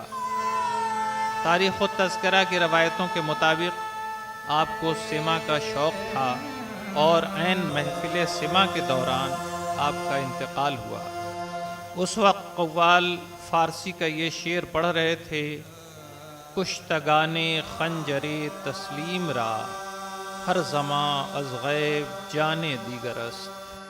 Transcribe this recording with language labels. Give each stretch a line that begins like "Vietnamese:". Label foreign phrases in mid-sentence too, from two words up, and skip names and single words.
Urdu: تاریخ و تذکرہ کی روایتوں کے مطابق آپ کو سیما کا شوق تھا اور عین محفل سیما کے دوران آپ کا انتقال ہوا۔ اس وقت قوال فارسی کا یہ شعر پڑھ رہے تھے
Persian: کشتگان خنجر تسلیم را ہر زمان از غیب جان دیگر است.